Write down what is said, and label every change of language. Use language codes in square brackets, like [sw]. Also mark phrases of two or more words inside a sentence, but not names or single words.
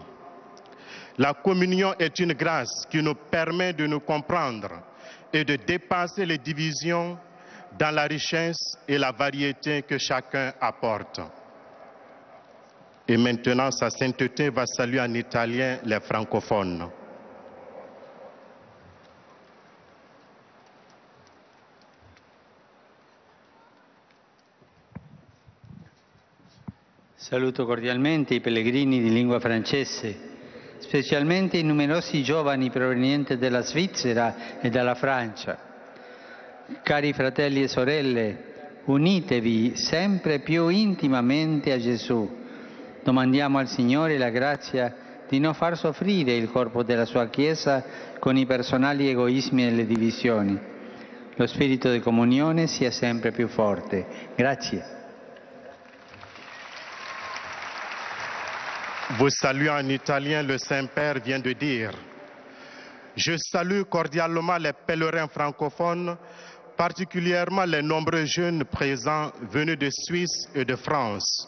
[fr] La communion est une grâce qui nous permet de nous comprendre et de dépasser les divisions dans la richesse et la variété que chacun apporte. Et maintenant, sa sainteté va saluer en italien les francophones. [it] Saluto cordialmente i pellegrini di lingua francese, specialmente i numerosi giovani provenienti dalla Svizzera e dalla Francia. Cari fratelli e sorelle, unitevi sempre più intimamente a Gesù. Domandiamo al Signore la grazia di non far soffrire il corpo della sua Chiesa con i personali egoismi e le divisioni. Lo spirito di comunione sia sempre più forte. Grazie. [fr] Vous saluez en italien, le Saint-Père vient de dire. Je salue cordialement les pèlerins francophones, particulièrement les nombreux jeunes présents venus de Suisse et de France.